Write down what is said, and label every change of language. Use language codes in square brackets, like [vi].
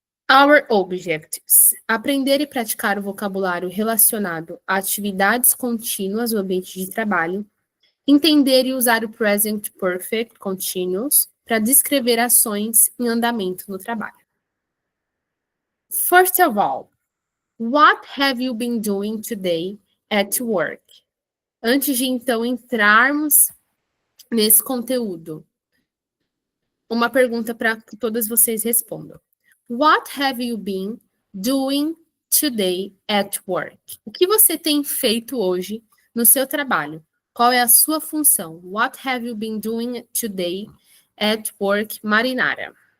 [en] Our objectives. [pt] Aprender e praticar o vocabulário relacionado a atividades contínuas no ambiente de trabalho. Entender e usar o present perfect continuous para descrever ações em andamento no trabalho. [en] First of all, what have you been doing today at work? [pt] Antes de então entrarmos nesse conteúdo, uma pergunta para que todas vocês respondam. [en] What have you been doing today at work? [pt] O que você tem feito hoje no seu trabalho? Qual é a sua função? [en] What have you been doing today at work, Marinara?